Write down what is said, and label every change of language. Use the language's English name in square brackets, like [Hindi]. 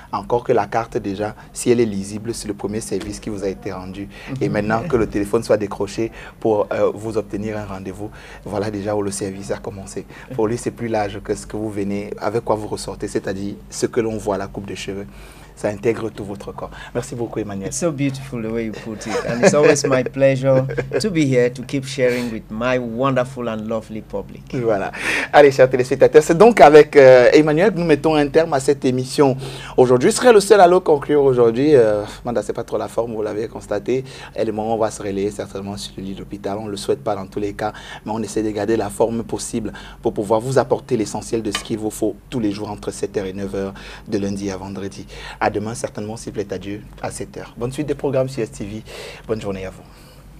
[French] Encore que la carte, déjà, si elle est lisible, c'est le premier service qui vous a été rendu. Et maintenant que le téléphone soit décroché pour vous obtenir un rendez-vous, voilà déjà où le service a commencé. Pour lui, c'est plus large que ce que vous venez, avec quoi vous ressortez, c'est-à-dire ce que l'on voit à la coupe de cheveux. Ça intègre tout votre corps. Merci beaucoup, Emmanuel. [English] It's so beautiful the way you put it. And it's always my pleasure to be here to keep sharing with my wonderful and lovely public. [French] Voilà. Allez, chers téléspectateurs, c'est donc avec Emmanuel que nous mettons un terme à cette émission aujourd'hui. Je serai le seul à le conclure aujourd'hui. Manda, c'est pas trop la forme, vous l'avez avez constaté, et le moment où on va se relayer certainement sur le lit d'hôpital. On ne le souhaite pas dans tous les cas, mais on essaie de garder la forme possible pour pouvoir vous apporter l'essentiel de ce qu'il vous faut tous les jours entre 7h et 9h de lundi à vendredi. À demain certainement, s'il plaît à Dieu, à 7h. Bonne suite des programmes sur STV. Bonne journée à vous.